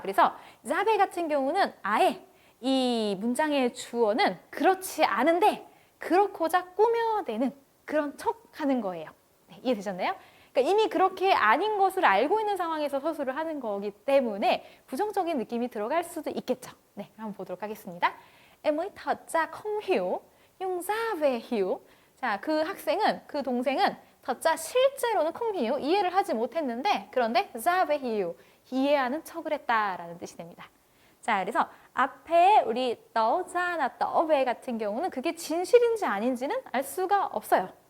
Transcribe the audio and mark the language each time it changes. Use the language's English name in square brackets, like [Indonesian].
[Korean] 그래서 자베 같은 경우는 아예 이 문장의 주어는 그렇지 않은데 그렇고자 꾸며내는 그런 척하는 거예요. 네, 이해되셨나요? 그러니까 이미 그렇게 아닌 것을 알고 있는 상황에서 서술을 하는 거기 때문에 부정적인 느낌이 들어갈 수도 있겠죠. 네, 한번 보도록 하겠습니다. [Vietnamese] Em ấy thật ra không hiểu, nhưng ra về hiểu. [Korean] 자, 그 학생은, 그 동생은 [Vietnamese] thật ra [Korean] 실제로는 [Vietnamese] không hiểu, [Korean] 이해를 하지 못했는데 그런데 [Vietnamese] ra về hiểu, [Korean] 이해하는 척을 했다라는 뜻이 됩니다. 자, 그래서 앞에 우리 떠자나 떠베 같은 경우는 그게 진실인지 아닌지는 알 수가 없어요.